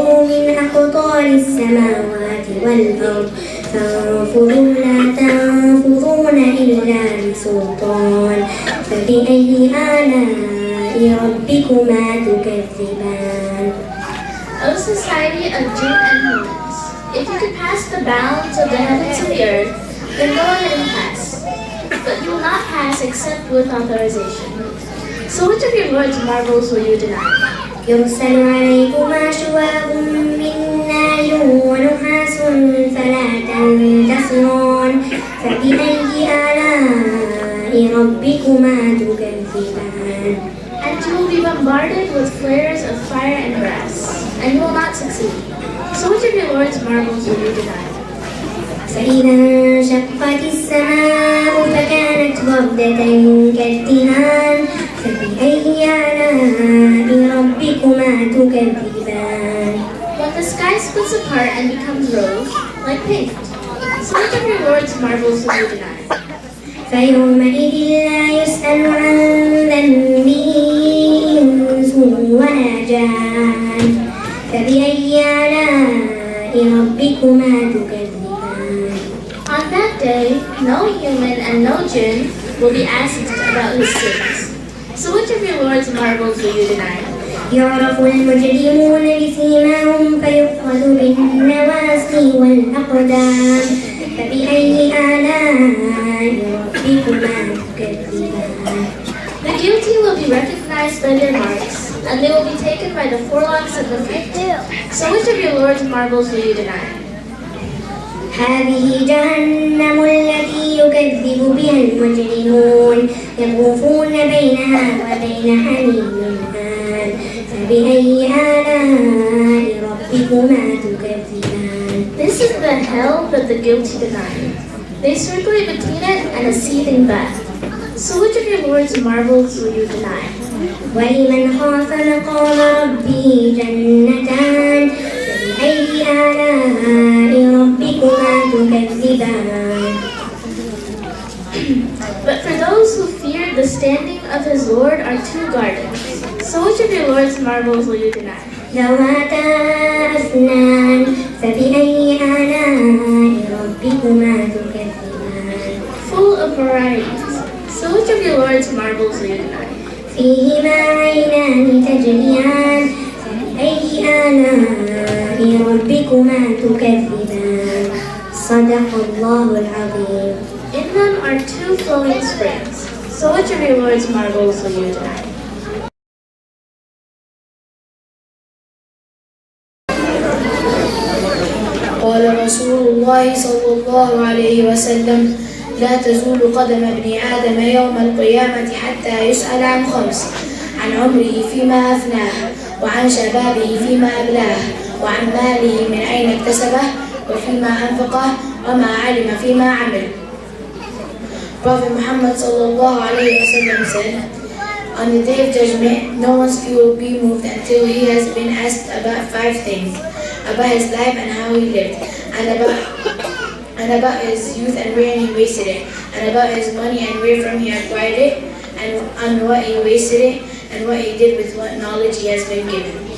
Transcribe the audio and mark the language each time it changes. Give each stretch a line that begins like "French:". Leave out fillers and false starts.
Arabic: من أقطار السماوات والأرض فانفذوا لا تنفذون إلا بسلطان فبأي آلاء ربكما تكذبان.
English: O society of jinn and humans, if you could pass the bounds of the heavens and the earth, then go ahead and pass. But you will not pass except with authorization. So which of your Lord's marvels will you deny?
Arabic: يرسل عليكما شواظ من نار ونحاس فلا تنتصران فبأي آلاء ربكما تكذبان.
English: And you will be bombarded with flares of fire and brass, and you will not succeed. So which of your Lord's marvels will you deny?
Arabic: فإذا انشقت السماء فكانت وردة كالدهان فبأي آلاء ربكما تكذبان.
English: When the sky splits apart and becomes rose, like paint. So which of your Lord's marvels will you deny?
Arabic: فيومئذ لا يسأل عن ذنبه إنس ولا جان فبأي آلاء ربكما تكذبان.
English: On that day, no human and no jinn will be asked about his sins. So which of your Lord's marvels will you deny?
Arabic: يعرف المجرمون بسيماهم فيؤخذ بالنواصي والأقدام فبأي آلاء ربكما تكذبان.
English: The guilty will be recognized by their marks, and they will be taken by the forelocks of the feet. So which of your Lord's marvels will you deny?
Arabic: هذه جهنم التي يكذب بها المجرمون يطوفون بينها وبين حميم آن فبأي آلاء ربكما تكذبان.
English: This is the hell that the guilty deny. They circulate between it and a seething bath. So which of your Lord's marvels will you deny?
Arabic: ولمن خاف مقام ربه جنتان فبأي آلاء ربكما تكذبان.
English: But for those who fear the standing of his Lord are two gardens. So which of your Lord's marvels will you deny?
Arabic: ذواتا أفنان فبأي آلاء ربكما تكذبان.
English: Full of varieties. So which of your Lord's marvels will you deny?
Arabic: فيهما عينان تجريان فبأي آلاء ربكما تكذبان. صدق الله العظيم.
English: In them are two flowing springs. So which of your Lord's marvels will you deny?
Arabic: قال رسول الله صلى الله عليه وسلم لا تزول قدم ابن آدم يوم القيامة حتى يسأل عن خمس: عن عمره فيما أفناه، وعن شبابه فيما أبلاه، وعن ماله من أين اكتسبه، وفيما أنفقه، وما علم فيما عمل.
English: Prophet Muhammad sallallahu alayhi wa sallam said, on the day of judgment, no one's feet will be moved until he has been asked about 5 things: about his life and how he lived, and about his youth and where he wasted it, and about his money and where from he acquired it, and on what he wasted it, and what he did with what knowledge he has been given.